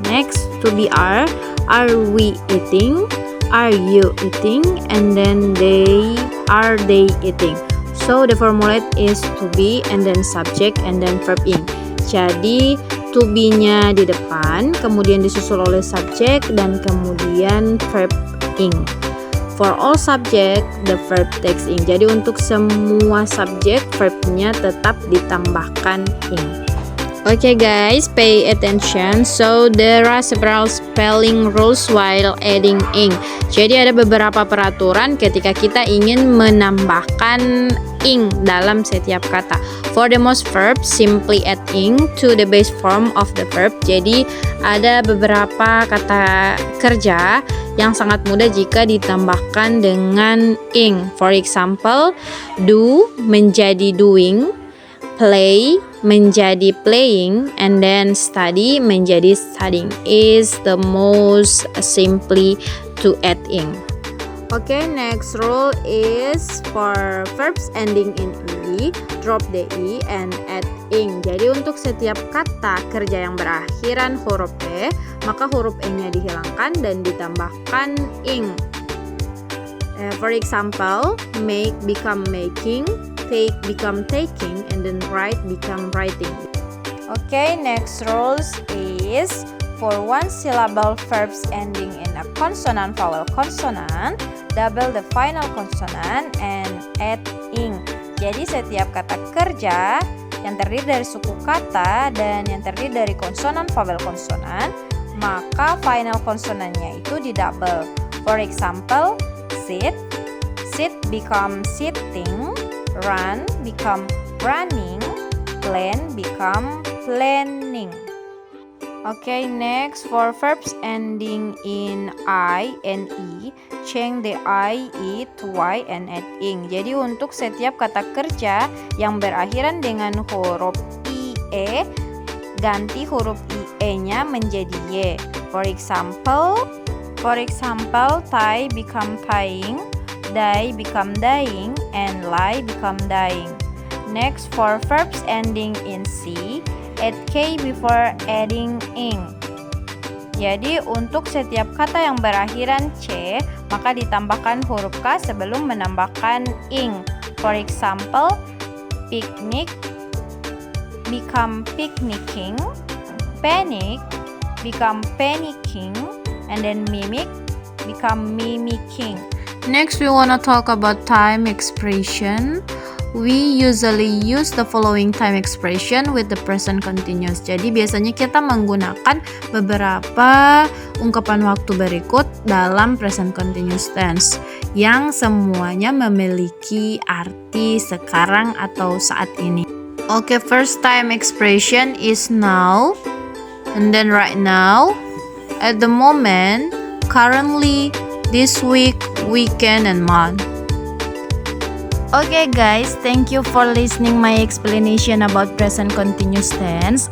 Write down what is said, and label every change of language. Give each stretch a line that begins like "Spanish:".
English: Next to be are we eating, are you eating, and then are they eating. So the formulate is to be, and then subject, and then verb ing.
Indonesian: Jadi to be-nya di depan, kemudian disusul oleh subjek, dan kemudian verb ing.
English: For all subject, the verb takes ing.
Indonesian: Jadi untuk semua subjek, verbnya tetap ditambahkan ing.
English: Okay guys, pay attention. So there are several spelling rules while adding ing.
Indonesian: Jadi ada beberapa peraturan ketika kita ingin menambahkan ing dalam setiap kata.
English: For the most verbs, simply add ing to the base form of the verb.
Indonesian: Jadi ada beberapa kata kerja yang sangat mudah jika ditambahkan dengan ing.
English: For example, do menjadi doing, play menjadi playing, and then study menjadi studying is the most simply to add ing. Okay, next rule is for verbs ending in ing. i, drop the i, and add ing.
Indonesian: Jadi untuk setiap kata kerja yang berakhiran huruf e, maka huruf e-nya dihilangkan dan ditambahkan ing.
English: For example, make become making, take become taking, and then write become writing. Okay, next rules is for one syllable verbs ending in a consonant vowel consonant, double the final consonant and add ing.
Indonesian: Jadi setiap kata kerja yang terdiri dari suku kata dan yang terdiri dari konsonan vowel konsonan, maka final konsonannya itu didouble.
English: For example, sit, sit become sitting, run become running, plan become planning. Okay, next for verbs ending in I and E, change the I, E to Y and add ing.
Indonesian: Jadi untuk setiap kata kerja yang berakhiran dengan huruf I, E, ganti huruf I, E-nya menjadi Y.
English: For example, tie become tying, die become dying, and lie become dying. Next, for verbs ending in C, add K before adding ing.
Indonesian: Jadi untuk setiap kata yang berakhiran C, maka ditambahkan huruf K sebelum menambahkan ing.
English: For example, picnic become picnicking, panic become panicking, and then mimic become mimicking. Next, we want to talk about time expression. We usually use the following time expression with the present continuous.
Indonesian: Jadi biasanya kita menggunakan beberapa ungkapan waktu berikut dalam present continuous tense yang semuanya memiliki arti sekarang atau saat ini.
English: Okay, first time expression is now, and then right now, at the moment, currently, this week, weekend, and month. Okay guys, thank you for listening my explanation about present continuous tense.